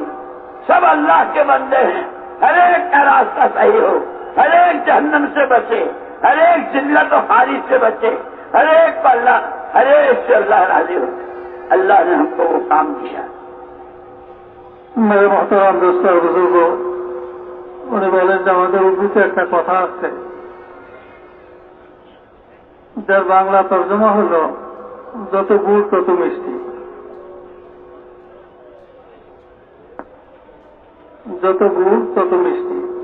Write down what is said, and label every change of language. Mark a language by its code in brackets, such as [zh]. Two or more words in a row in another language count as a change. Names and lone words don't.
[ur] سب اللہ کے بندے ہیں، ہر ایک کا راستہ صحیح ہو، ہر ایک جہنم سے بچے، ہر ایک ذلت و خاری سے بچے، ہر ایک پر اللہ، ہر ایک سے اللہ راضی ہو. اللہ نے ہم کو وہ کام کیا. میرے محترم دوست اور بزرگوں، [bn] উনি বলেন যে আমাদের উর্দুতে একটা কথা আছে যার বাংলা তর্জমা হলো যত গুড় তত মিষ্টি। যত গুড় তত মিষ্টি।